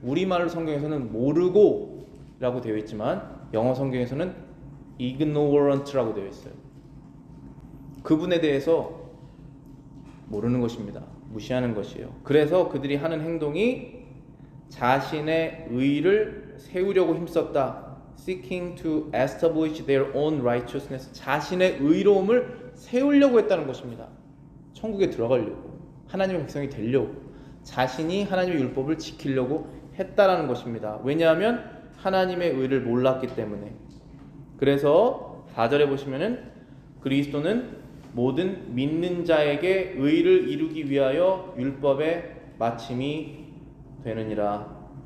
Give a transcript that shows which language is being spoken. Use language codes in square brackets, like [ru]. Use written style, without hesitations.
[ko] 우리말 성경에서는 모르고 라고 되어 있지만 영어 성경에서는 ignorant라고 되어 있어요. 그분에 대해서 모르는 것입니다. 무시하는 것이에요. 그래서 그들이 하는 행동이 자신의 의를 세우려고 힘썼다. [en] Seeking to establish their own righteousness. [ko] 자신의 의로움을 세우려고 했다는 것입니다. 천국에 들어가려고, 하나님의 백성이 되려고, 자신이 하나님의 율법을 지키려고 했다라는 것입니다. 왜냐하면 하나님의 의를 몰랐기 때문에. 그래서 4절에 보시면은 그리스도는 모든 믿는 자에게 의를 이루기 위하여 율법의 마침이 되느니라.